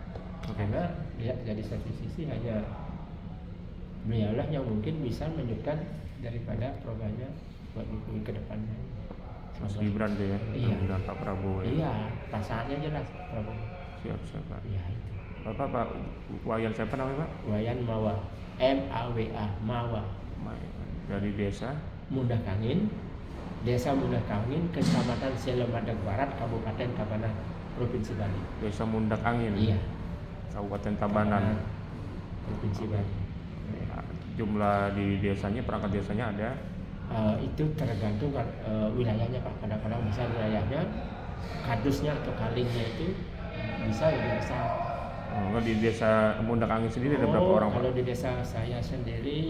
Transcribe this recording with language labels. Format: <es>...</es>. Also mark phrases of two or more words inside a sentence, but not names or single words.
<id>Karena lihat dari satu sisi hanya beliaulah yang mungkin bisa melanjutkan daripada programnya buat Jokowi ke depannya. Mas Gibran tuh ya? Iya. Dan Pak Prabowo ya? Iya, pasangannya jelas Prabowo. Siap Pak. Iya itu. Pak Wayan siapa namanya Pak? Wayan Mawa, MAWA, Mawa. Dari desa? Mundah Kangin, Desa Mundah Kangin, Kecamatan Selemadag Barat, Kabupaten Tabanan, Provinsi Bali. Desa Mundak Angin? Iya. Kabupaten Tabanan. Provinsi Bali. Jumlah di desanya, perangkat desanya ada? Itu tergantung wilayahnya Pak. Kadang-kadang bisa wilayahnya, kadusnya atau kalingnya itu bisa lebih besar. Kalau di desa Mundak Angin sendiri ada berapa orang Pak? Kalau di desa saya sendiri,</id>